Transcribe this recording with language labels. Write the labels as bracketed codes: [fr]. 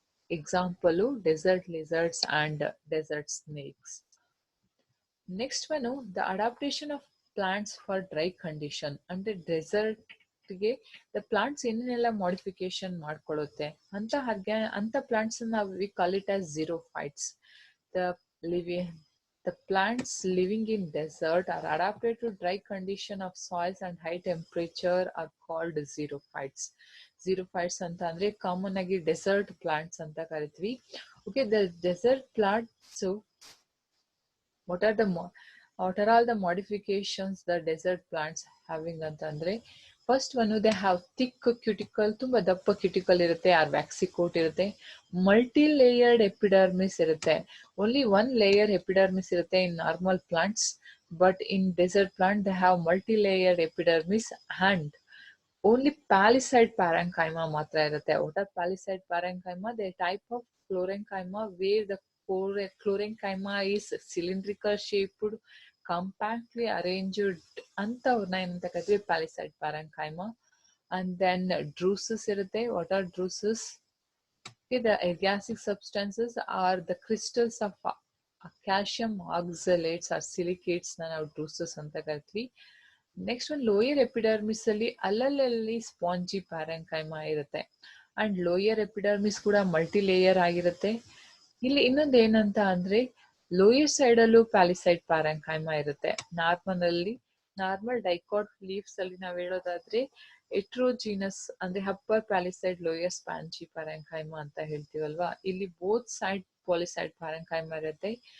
[en] Example desert lizards and desert snakes. Next one, the adaptation of plants for dry condition. [kn] ಅಂದ್ರೆ ಡೆಸರ್ಟ್ಗೆ the plants ಏನೇನೆಲ್ಲ modification ಮಾಡ್ಕೊಳ್ಳುತ್ತೆ ಅಂತ plants [en] We call it as xerophytes. The living the plants living in desert are adapted to dry condition of soils and high temperature are called xerophytes. [kn] Xerophytes ಅಂತ ಅಂದ್ರೆ common ಆಗಿ dessert plants ಅಂತ ಕರಿತೀವಿ. [en] Okay, the desert plants, what are the what are all the modifications the desert plants having ಅಂತಂದ್ರೆ first one they have thick cuticle, [kn] ತುಂಬಾ ದಪ್ಪ cuticle ಇರುತ್ತೆ, [en] Or waxy coat ಇರುತ್ತೆ, multi layered epidermis ಇರುತ್ತೆ. Only one layer epidermis ಇರುತ್ತೆ in normal plants, but in desert plant they have multi layered epidermis and only palisade parenchyma ಮಾತ್ರ ಇರುತ್ತೆ. What are palisade parenchyma? They type of chlorenchyma where the chlorenchyma is cylindrical shaped, compactly arranged [kn] ಅಂತವ್ರನ್ನ ಏನಂತ ಕರಿತೀವಿ? [en] Palisade parenchyma. And then druses ಇರುತ್ತೆ. What are druses? The ergasic substances are the crystals of calcium oxalates or silicates [kn] ನ ನಾವು ಡ್ರೂಸಸ್ ಅಂತ ಕರಿತೀವಿ. Next ಒಂದು ಲೋಯರ್ ಎಪಿಡರ್ಮಿಸ್ ಅಲ್ಲಿ ಅಲ್ಲಲ್ಲಿ ಸ್ಪಾಂಜಿ ಪ್ಯಾರೆಂಕೈಮಾ ಇರುತ್ತೆ ಅಂಡ್ ಲೋಯರ್ ಎಪಿಡರ್ಮಿಸ್ ಕೂಡ ಮಲ್ಟಿ ಲೇಯರ್ ಆಗಿರುತ್ತೆ. ಇಲ್ಲಿ ಇನ್ನೊಂದು ಏನಂತ ಅಂದ್ರೆ ಲೋಯರ್ ಸೈಡ್ ಅಲ್ಲೂ ಪ್ಯಾಲಿಸೈಡ್ ಪ್ಯಾರೆಂಕೈಮಾ ಇರುತ್ತೆ. ನಾರ್ಮಲ್ ಡೈಕಾಟ್ ಲೀವ್ಸ್ ಅಲ್ಲಿ ನಾವ್ ಹೇಳೋದಾದ್ರೆ ಎಟ್ರೋಜಿನಸ್ ಅಂದ್ರೆ ಅಪ್ಪರ್ ಪ್ಯಾಲಿಸೈಡ್ ಲೋಯರ್ ಸ್ಪಾಂಜಿ ಪ್ಯಾರೆಂಕೈಮಾ ಅಂತ ಹೇಳ್ತೀವಲ್ವಾ, ಇಲ್ಲಿ ಬೋತ್ ಸೈಡ್ ಪಾಲಿಸೈಡ್ ಪ್ಯಾರೆಂಕೈಮಾ ಇರುತ್ತೆ.